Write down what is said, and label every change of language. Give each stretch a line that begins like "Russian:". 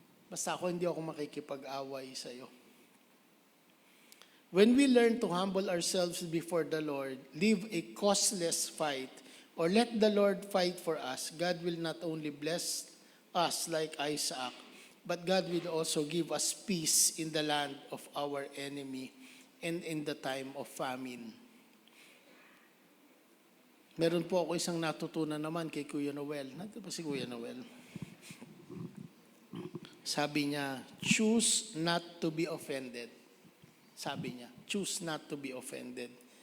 Filipino: Basta hindi ako makikipag-away sa iyo.
English: When we learn to humble ourselves before the Lord, live a causeless fight, or let the Lord fight for us, God will not only bless us like Isaac, but God will also give us peace in the land of our enemy and in the time of famine.
Filipino: Meron po ako isang natutunan naman kay Kuya Noel. Nandito ba si Kuya Noel? Sabi niya,
English: choose not to be offended.
Filipino: Sabi niya,
English: choose not to be offended.